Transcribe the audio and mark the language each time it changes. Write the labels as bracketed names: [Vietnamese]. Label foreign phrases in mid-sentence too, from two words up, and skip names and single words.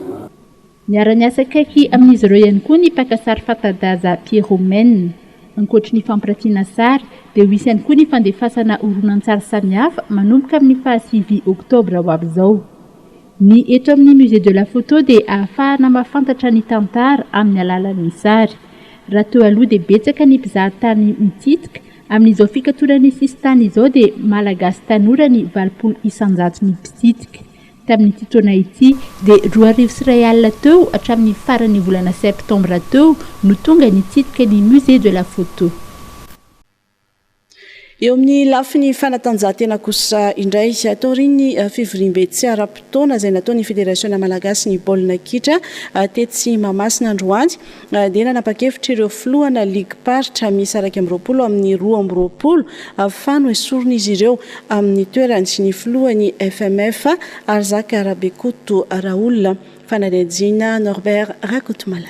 [Malagasy] Miara-miasa akaiky amin'izy ireo ihany koa ny mpaka sary fanta-daza Pierrot ankoatra ny fampirantiana sary dia ho isy ihany koa ny fandefasana horonan-tsary samihafa manomboka amin'ny 7 oktobra ho avy izao. Ny eto amin'ny [French] musée de la photo [Malagasy] dia ahafahana mahafantatra ny tantara amin'ny alalan'ny sary. Raha teo aloha dia betsaka ny mpizahatany mititika amin'izao fikatonany sisitany izao dia malagasy tanora ny 200 ny mpitsitika. Tamin'ity taona ity dia 2,5 teo hatramin'ny faran'ny volana septambra teo no tonga nitsidika ny [French] musée de la photo. [Malagasy] Eo amin'ny lafiny fanatanjahantena kosa indray atao ry ny fivoriam-be tsy ara-potoana izay nataon'ny Fédération Malagasy ny baolina kitra tetsy Mahamasina Androany dia nanapa-kevitra ireo filohana ligue paritra misy 20 amin'ny 12 ahafahana esorina izy ireo amin'ny toerany sy ny filohan'ny FMF Arzaka Rabekoto Raoul fanadihadiana Norbert Rakotomalala.